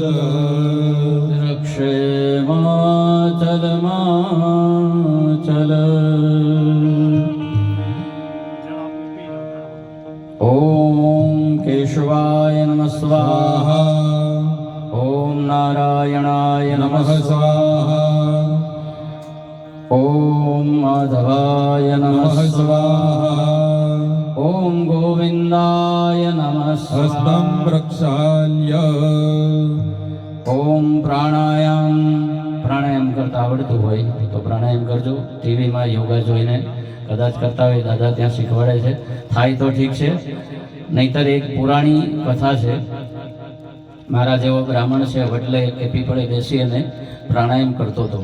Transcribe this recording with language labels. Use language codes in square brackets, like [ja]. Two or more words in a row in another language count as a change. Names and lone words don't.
[sa] रक्षे माचल ॐ केशवाय नमः स्वाहा ॐ नारायणाय नमः स्वाहा ॐ माधवाय नमः स्वाहा ॐ गोविन्दाय नमः हस्तं प्रक्षाल्य [gu] ॐ પ્રાણાયામ કરતા આવડતું હોય તો પ્રાણાયામ કરજો. ટીવીમાં યોગા જોઈને કદાચ કરતા હોય, દાદા ત્યાં શીખવાડે છે. થાય તો ઠીક છે, નહીતર એક પુરાણી કથા છે. મારા જેવો બ્રાહ્મણ છે, વડલે કે પીપળે બેસી અને પ્રાણાયામ કરતો હતો.